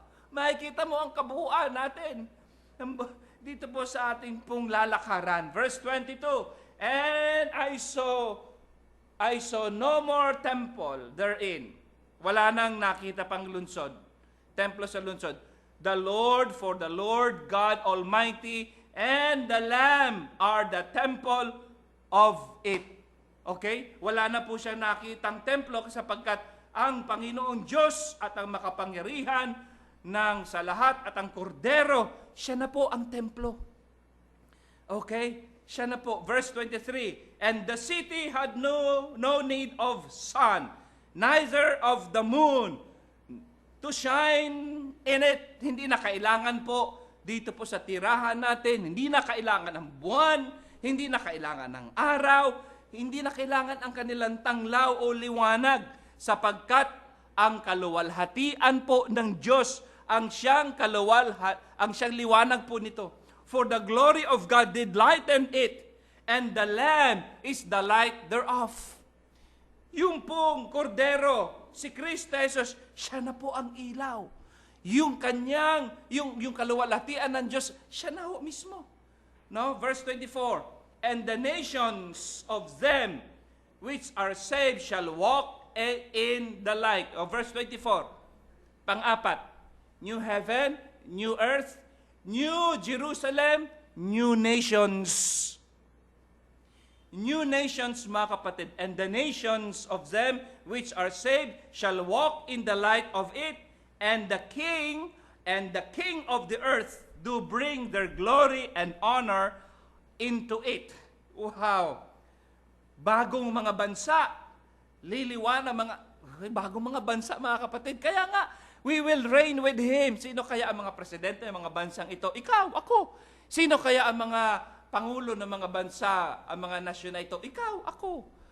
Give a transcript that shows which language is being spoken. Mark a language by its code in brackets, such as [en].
[tl] Makikita mo ang kabuuan natin. Dito po sa ating pong lalakaran. [en] Verse 22, and I saw no more temple therein. [tl] Wala nang nakita pang lunsod. Templo sa lunsod. [en] For the Lord God Almighty and the Lamb are the temple of it. Okay? [tl] Wala na po siya nakitang templo sapagkat ang Panginoong Diyos at ang makapangyarihan ng sa lahat at ang kordero, siya na po ang templo. Okay? Siya na po. [en] Verse 23, and the city had no need of sun, neither of the moon, to shine in it. [tl] Hindi na kailangan po dito po sa tirahan natin, hindi na kailangan ng buwan, hindi na kailangan ng araw, hindi na kailangan ang kanilang tanglaw o liwanag, sapagkat ang kaluwalhatian po ng Diyos, ang siyang liwanag po nito. [en] For the glory of God did lighten it, and the Lamb is the light thereof. [tl] Yung pong kordero, si Kristo Jesus, siya na po ang ilaw. Yung kanyang, yung kaluwalhatian ng Diyos, siya na ho mismo. No? [en] Verse 24, and the nations of them which are saved shall walk in the light. Verse 24, [tl] pang-apat, [en] new heaven, new earth, new Jerusalem, new nations. New nations, [tl] mga kapatid, [en] and the nations of them which are saved shall walk in the light of it, and the king of the earth do bring their glory and honor into it. Wow! [tl] Bagong mga bansa, liliwanag bagong mga bansa, mga kapatid. Kaya nga, [en] we will reign with Him. [tl] Sino kaya ang mga presidente ng mga bansang ito? Ikaw, ako. Sino kaya ang mga pangulo ng mga bansa, ang mga nasyon na ito? Ikaw, ako.